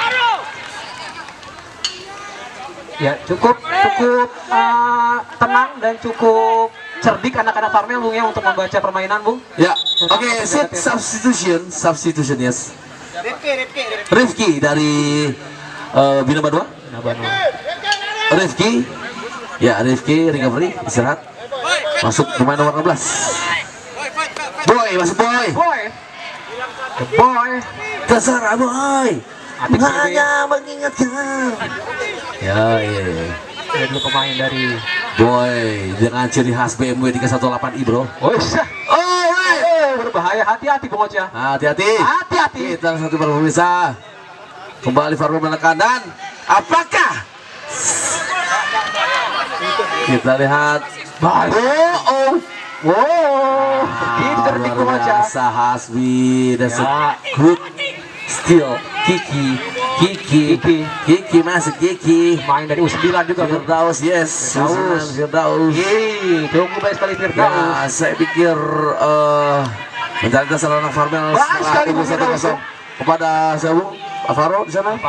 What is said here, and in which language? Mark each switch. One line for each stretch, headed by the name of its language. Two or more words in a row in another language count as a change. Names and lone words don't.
Indonesian: Ya, cukup tenang dan cukup cerdik anak-anak Farmel Bung ya untuk membaca permainan Bung. Ya.
English: Oke, set substitution yes.
Indonesian: Rifki. Rifki dari Bina Badua. Nah, Banu. Rifki. Ya, Rifki recovery istirahat. Masuk pemain nomor 16. Boy, masuk Boy.
English: Boy. The boy.
Indonesian: Kesara Boy. Atik Hanya mengingatkan. Ya, iya. Ada dulu pemain dari Boy dengan ciri khas BMW 318i bro. Oh, iya. Oh, wey. Berbahaya, hati-hati Bung Ocha. Hati-hati. Hati-hati. Kita satu pemirsa. Kembali Farul menekan dan apakah? Kita lihat. Oh. Wow, begitu cerdik Bung Luar Ocha. biasa Hasbi.
English: That's
Indonesian: Ya.
English: a good steal.
Indonesian: Kiki masuk Kiki. Main dari U9 juga Bung. Firdaus yes. Firdaus. Firdaus. Tunggu baik sekali Ya, Firdaus. saya pikir mencari dasar anak Farmel Baik sekali, Bung Firdaus. 1-0 kepada Sewu Alvaro di sana.